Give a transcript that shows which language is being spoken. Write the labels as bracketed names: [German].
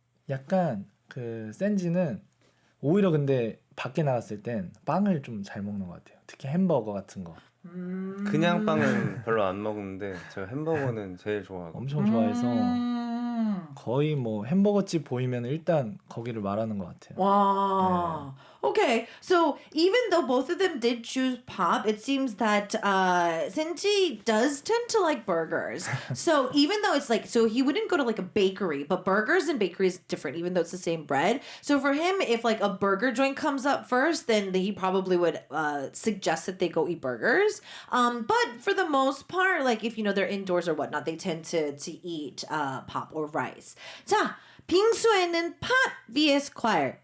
[Korean] 약간 그 센지는 오히려 근데 밖에 나갔을 땐 빵을 좀 잘 먹는 것 같아요. 특히 햄버거 같은 거. 그냥 빵은 별로 안 먹는데 제가 햄버거는 제일 좋아하고. 엄청 좋아해서 거의 뭐 햄버거집 보이면 일단 거기를 말하는 것 같아요. [English] Wow. Okay, so even though both of them did choose pop, it seems that Senji does tend to like burgers. So even though it's like, so he wouldn't go to like a bakery, but burgers and bakery is different, even though it's the same bread. So for him, if like a burger joint comes up first, then he probably would suggest that they go eat burgers. But for the most part, like if they're indoors or whatnot, they tend to eat pop or rice. [Korean] 자, 빙수에는 팥 vs 과일.